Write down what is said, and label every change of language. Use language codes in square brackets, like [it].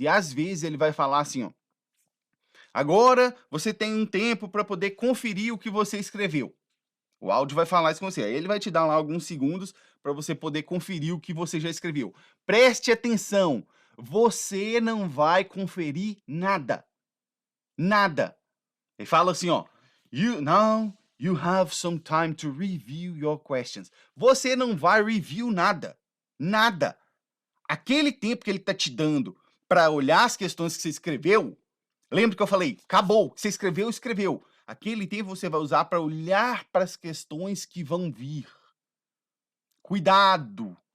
[pt] E às vezes ele vai falar assim, ó: agora você tem um tempo para poder conferir o que você escreveu. O áudio vai falar isso com você. Aí ele vai te dar lá alguns segundos para você poder conferir o que você já escreveu. Preste atenção. Você não vai conferir nada. Nada. Ele fala assim, ó: [en] now you have some time to review your questions. [pt] Você não vai review nada. Nada. Aquele tempo que ele está te dando para olhar as questões que você escreveu, lembra que eu falei, acabou, você escreveu, escreveu. Aquele tempo você vai usar para olhar para as questões que vão vir. Cuidado!